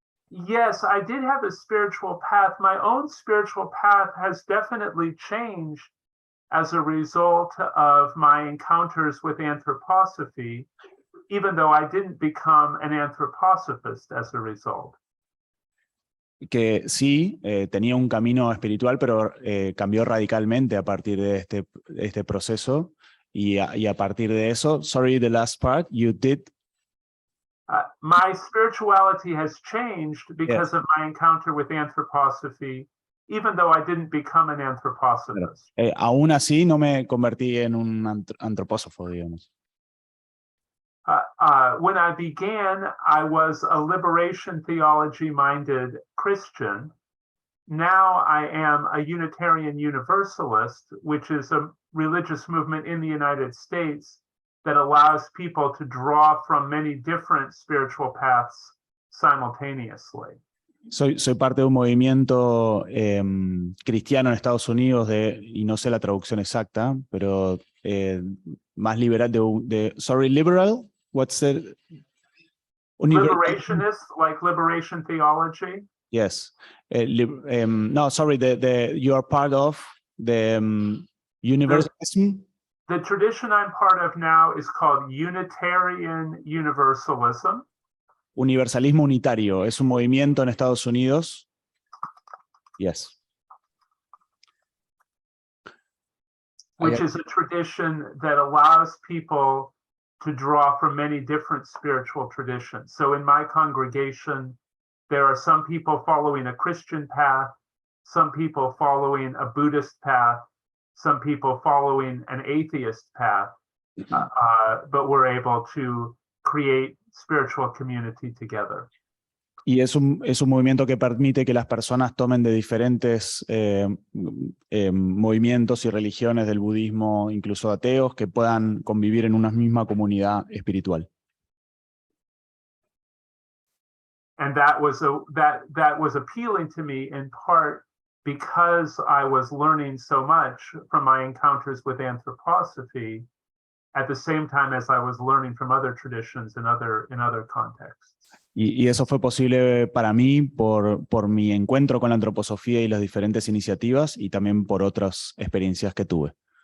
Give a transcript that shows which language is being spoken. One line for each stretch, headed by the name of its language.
English: Yes, I did have a spiritual path. My own spiritual path has definitely changed as a result of my encounters with anthroposophy, even though I didn't become an anthroposophist as a result.
Spanish: Que sí, tenía un camino espiritual, pero cambió radicalmente a partir de este proceso. Y a partir de eso,
English: sorry, the last part, you did. My spirituality has changed because of my encounter with anthroposophy, even though I didn't become an anthroposophist.
Spanish: Aún así, no me convertí en un antropósofo, digamos.
English: When I began, I was a liberation theology-minded Christian. Now I am a Unitarian Universalist, which is a religious movement in the United States that allows people to draw from many different spiritual paths simultaneously.
Spanish: Soy parte de un movimiento cristiano en Estados Unidos y no sé la traducción exacta, pero más liberal
English: sorry,
Spanish: liberal?
English: What's the... Liberationist, like liberation theology? Yes. No, sorry, you are part of the universalism? The tradition I'm part of now is called Unitarian Universalism.
Spanish: Universalismo unitario, es un movimiento en Estados Unidos.
English: Yes. Which is a tradition that allows people to draw from many different spiritual traditions. So in my congregation, there are some people following a Christian path, some people following a Buddhist path, some people following an atheist path, but we're able to create spiritual community together.
Spanish: Y es un movimiento que permite que las personas tomen de diferentes movimientos y religiones del budismo, incluso ateos, que puedan convivir en una misma comunidad espiritual.
English: And that was appealing to me in part because I was learning so much from my encounters with anthroposophy at the same time as I was learning from other traditions in other contexts.
Spanish: Y eso fue posible para mí por mi encuentro con la antroposofía y las diferentes iniciativas y también por otras experiencias que tuve.